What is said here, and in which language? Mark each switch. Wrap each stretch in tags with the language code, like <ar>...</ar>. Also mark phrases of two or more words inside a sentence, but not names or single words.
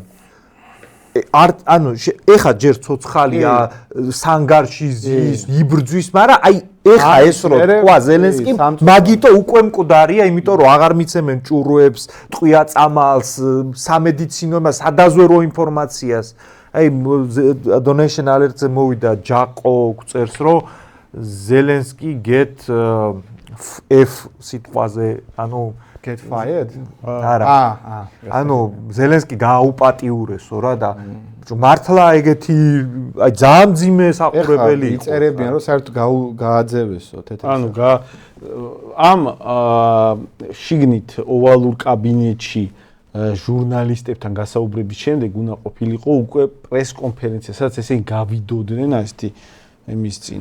<ka>ანუ ეხლა ჯერ ცოცხალია, სანგარში ზის, იბრძვის, მაგრამ აი ეხლა ეს რო თქვა ზელენსკიმ, მაგიტო უკვე მკვდარია, იმიტომ რომ აღარ მიცემენ ჭურვებს, ტყვია-წამალს, სამედიცინო სადაზვერო ინფორმაციას. აი</ka> <en>donation alert-</en> <ka>ზე მოვიდა ჯაყო წერს რომ ზელენსკი</ka> <en>get F</en> <ka>სიტყვაზე, ანუ</ka> <en>get fired?</en> <ka>არა. ანუ ზელენსკი გააუპატიურესო რა და მართლა ეგეთი აი ძალიან მძიმე საყურებელი იყო. იწერებიან რომ საერთოდ გააძევესო თეთრი. ანუ ამ შიგნით ოვალურ კაბინეტში ჟურნალისტებთან გასაუბრების შემდეგ უნდა ყოფილიყო უკვე პრეს-კონფერენცია, სადაც ესენი გავიდოდნენ ასეთი იმის წინ.</ka>